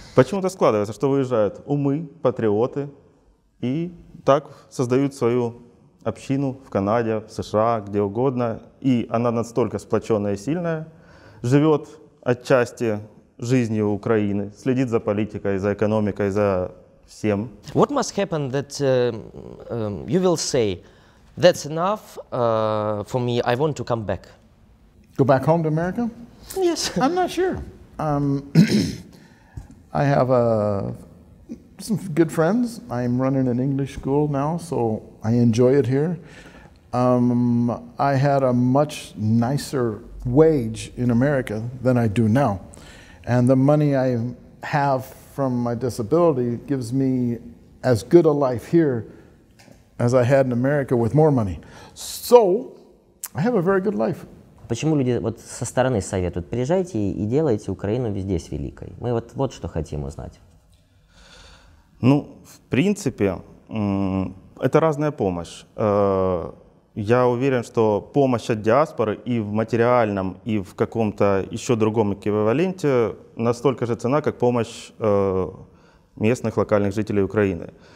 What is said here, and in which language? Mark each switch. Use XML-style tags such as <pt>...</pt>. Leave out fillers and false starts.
<ru>Почему-то складывается, что выезжают умы, патриоты, и так создают свою общину в Канаде, в США, где угодно, и она настолько сплоченная и сильная, живет отчасти жизнью Украины, следит за политикой, за экономикой, за всем.</ru> <en>What must happen that you will say, that's enough for me, I want to come back? Go back home to America? Yes. I'm not sure. I have some good friends. I'm running an English school now, so I enjoy it here. I had a much nicer wage in America than I do now. And the money I have from my disability gives me as good a life here as I had in America with more money. So, I have a very good life.</en> <ru>Почему люди вот со стороны советуют, приезжайте и делайте Украину везде с великой? Мы вот что хотим узнать. Ну, в принципе, это разная помощь. Я уверен, что помощь от диаспоры и в материальном, и в каком-то еще другом эквиваленте настолько же ценна, как помощь местных локальных жителей Украины.</ru>